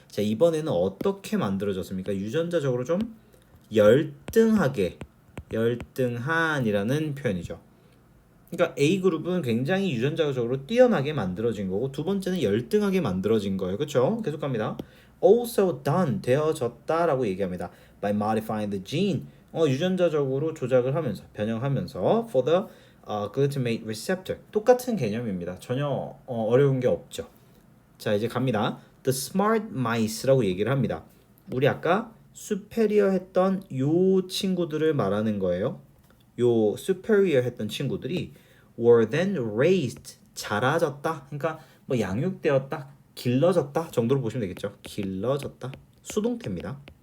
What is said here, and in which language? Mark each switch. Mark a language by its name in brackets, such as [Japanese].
[Korean] 자, 이번에는 어떻게 만들어졌습니까? 유전자적으로 좀 열등하게 열등한이라는 표현이죠. 그러니까 A그룹은 굉장히 유전자적으로 뛰어나게 만들어진 거고 두 번째는 열등하게 만들어진 거예요. 그렇죠? 계속 갑니다. [English] Also done [Korean] 되어졌다라고 얘기합니다. [English] By modifying the gene [Korean] 유전자적으로 조작을 하면서 변형하면서 [English] for the glutamate receptor [Korean] 똑같은 개념입니다. 전혀 어려운 게 없죠. 자, 이제 갑니다. [English] The smart mice [Korean] 라고 얘기를 합니다. 우리 아까 superior 했던 요 친구들을 말하는 거예요. 요 superior 했던 친구들이 [English] were then raised [Korean] 자라졌다. 그러니까 뭐 양육되었다, 길러졌다 정도로 보시면 되겠죠. 길러졌다. 수동태입니다.